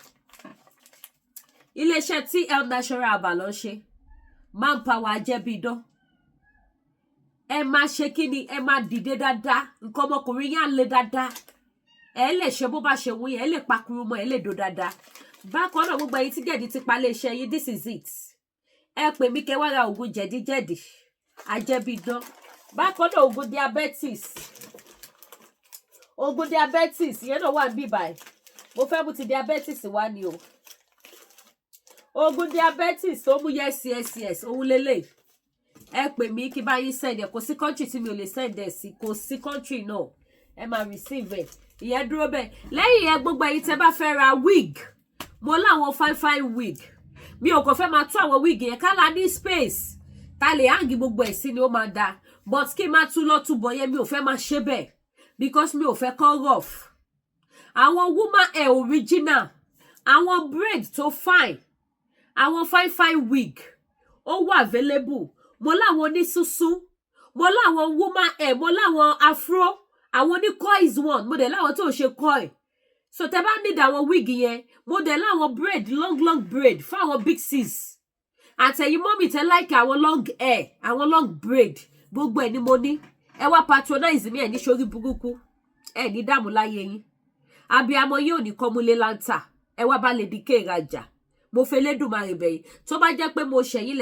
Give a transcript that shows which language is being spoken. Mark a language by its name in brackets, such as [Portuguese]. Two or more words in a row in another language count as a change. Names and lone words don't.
[Yoruba] iléeṣẹ́ TL Natural Herbal ló ń ṣe manpower ajẹ́bí idán ẹ máa ṣe kí ni ẹ máa dìde dáadáa nǹkan ọmọkùnrin yá lè dáadáa ẹ lè ṣe bó bá ṣe wù yín ẹ lè pakuru mọ́ ẹ lè do dáadáa bákan náà gbogbo ẹ̀yin tí gẹ̀dí ti pa iléeṣẹ́ yín [English] this is it [Yoruba] ẹ pè mí kẹ́ wá ra oògùn jẹ̀díjẹ̀dí ajẹ́bí idán bákan náà oògùn diabetes ìyẹn náà wà níbí báyìí mo fẹ́ mú ti diabetes wá ni o oògùn diabetes tó mú yes òun lélẹ̀ ẹ pè mí kí bá yín send ẹ kò sí country tí mi ò lè send ẹ sí kò sí country náà ẹ máa receive ẹ ìyẹn dúró bẹ́ẹ̀ lẹ́yìn yẹn gbogbo ẹ̀yin tẹ́ bá fẹ́ ra wig mo láwọn [English] fine wig [Yoruba] mi ò kàn fẹ́ máa tú àwọn wig yẹn ká la ní space ká lè hang gbogbo ẹ̀ sí ni ó máa da but kí n máa tú lọ túbọ̀ yẹn mi ò fẹ́ máa ṣe bẹ́ẹ̀ because mi ò fẹ́ kọ́ rough àwọn [English] woman hair original [Yoruba] àwọn braid tó fine àwọn [English] fine wig [Yoruba] ó wà available mo láwọn onísúsú mo láwọn [English] woman hair [Yoruba] mo láwọn afro àwọn ní [English] coils one [Yoruba] mo dẹ̀ láwọn tó ṣe coil so tẹ́ bá need àwọn wig yẹn mo dẹ̀ láwọn braid [English] long braid [Yoruba] fún àwọn [English] big sis [Yoruba] àtẹ̀yìn mọ́mì tẹ́ like àwọn [English] long hair [Yoruba] àwọn [English] long braid [Yoruba] gbogbo ẹ̀ ni mo ní ẹ wá patronize mi ẹ̀ ní sórí burúkú ẹ̀ ní dààmú láyé yín abiyamọ yóò ní kọ́múlé láńtà ẹ wá bá Lady K rajà mo fẹ́ lédùmarè bẹ̀yìn tó bá jẹ́ pé mo ṣẹ̀yìn lẹ̀